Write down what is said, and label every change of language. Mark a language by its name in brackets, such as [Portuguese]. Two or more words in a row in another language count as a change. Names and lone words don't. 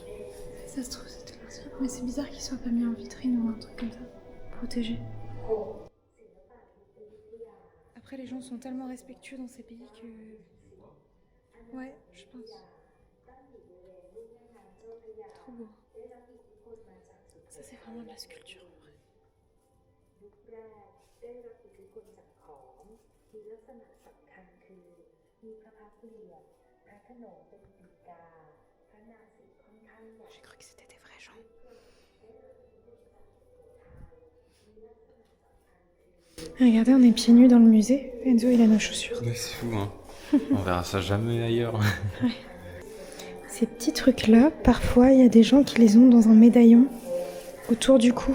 [French] ça se trouve c'était l'ancien. Mais c'est bizarre qu'il soit pas mis en vitrine ou un truc comme ça, protégé. Après, les gens sont tellement respectueux dans ces pays que... Ouais, je pense. Trop beau. Ça, c'est vraiment de la sculpture, en vrai. [Thai] ได้รับอิทธิพลจากขอมมีลักษณะสำคัญคือมีพระพักตร์เรียบพระโขนงเป็นปีกาพระนาสิค่อนข้างใหญ่ [French] J'ai cru que c'était des vrais gens. Regardez, on est pieds nus dans le musée. Enzo, il a nos chaussures. Mais c'est fou, hein. On verra ça jamais ailleurs. Ces petits trucs-là, parfois, il y a des gens qui les ont dans un médaillon autour du cou.